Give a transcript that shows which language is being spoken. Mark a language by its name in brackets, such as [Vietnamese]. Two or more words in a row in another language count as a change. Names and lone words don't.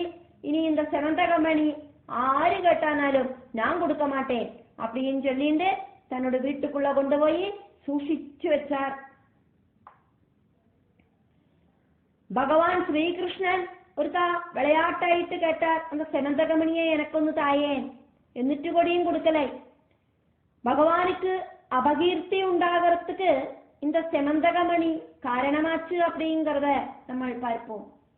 [Tamil] இனி இந்த செமந்தகமணி ஆறு கேட்டானாலும் நான் கொடுக்க மாட்டேன் அப்படின்னு சொல்லிட்டு தன்னோட வீட்டுக்குள்ள கொண்டு போய் சூஷிச்சு வச்சார். பகவான் ஸ்ரீகிருஷ்ணன் ஒருக்கா விளையாட்டாயிட்டு கேட்டார், அந்த செமந்தகமணியை எனக்கொன்னு தாயேன். [Malayalam] എന്നിട്ട് കൂടിയും കൊടുക്കലേ. [Tamil] பகவானுக்கு அபகீர்த்தி உண்டாகிறதுக்கு இந்த செமந்தகமணி காரணமாச்சு அப்படிங்கிறத நம்ம பார்ப்போம்.